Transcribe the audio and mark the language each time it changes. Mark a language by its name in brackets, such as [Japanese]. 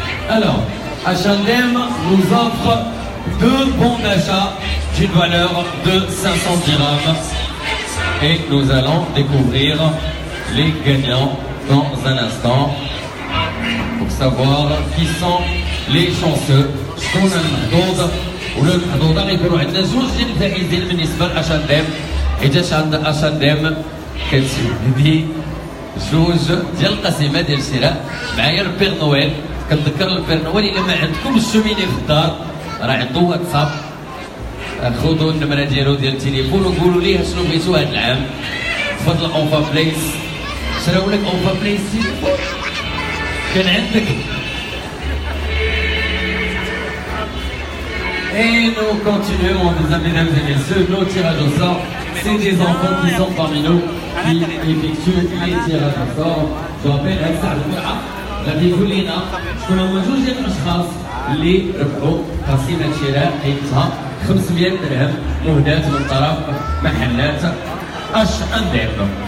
[French] Alors, H&M nous offre 2 bons d'achat d'une valeur de 500 dirhams et nous allons découvrir les gagnants dans un instant pour savoir qui sont les chanceux. [Arabic] شكون المحظوظ ولا المحظوظة اللي يكونوا عندنا زوج ديال الفائزين بالنسبة لأشانديم. حيت عند أشانديم كتبدي زوج ديال القسيمة ديال الشراء. معايا البير نويل، كنذكر البير نويل إلا ما عندكمش الشوميني في الدار راه عنده واتساب، خذوا النمرة ديالو ديال التليفون وقولوا ليه شنو بغيتو هاد العام. تفضل اونفا بليس، شراو لك اونفا بليس تليفون كان عندك. [French] Et nous continuons, mesdames et messieurs, nos tirages au sort. C'est des enfants qui sont parmi nous qui effectuent les tirages au sort. Je rappelle, [Arabic] غادي يقول لنا شكون هما جوج ديال الاشخاص اللي ربحوا قسيمه شراء قيمتها 500 درهم مهداة من طرف محلات H&M.